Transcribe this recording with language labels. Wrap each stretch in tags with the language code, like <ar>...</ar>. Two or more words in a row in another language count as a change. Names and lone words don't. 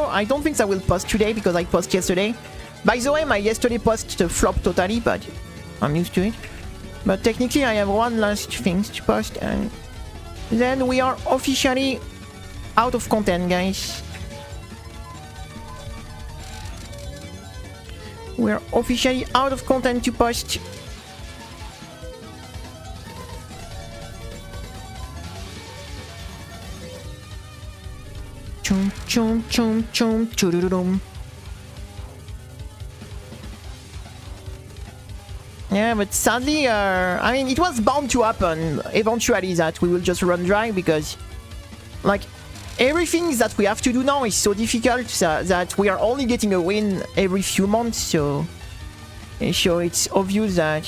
<en>I don't think I will post today because I posted yesterday. By the way, my yesterday post flopped totally, but I'm used to it. But technically I have one last thing to post and then we are officially out of content, guys. We're officially out of content to post. Chum chum chum chum choo-doo-doo-dum. Yeah, but sadly, I mean, it was bound to happen eventually that we will just run dry because, like, everything that we have to do now is so difficult that we are only getting a win every few months, so it's obvious that...</en>